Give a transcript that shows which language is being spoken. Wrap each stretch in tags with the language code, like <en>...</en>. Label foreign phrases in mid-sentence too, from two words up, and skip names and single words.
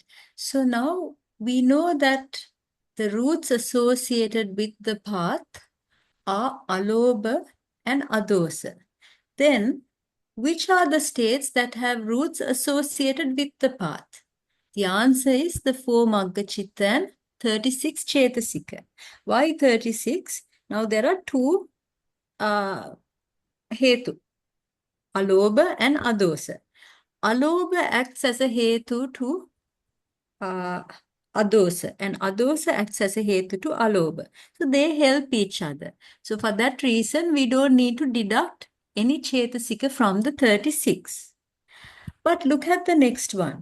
<en>So now we know that the roots associated with the path are alobha and adosa. Then, which are the states that have roots associated with the path? The answer is the 4</en> <pi>magga chitta</pi> <en>and 36 cetasika. Why 36? Now there are 2 hetu. alobha and adosa. Alobha acts as a hetu to adosa, and adosa acts as a hetu to alobha. So they help each other. So for that reason, we don't need to deduct any chetasika from the 36. But look at the next one.</en>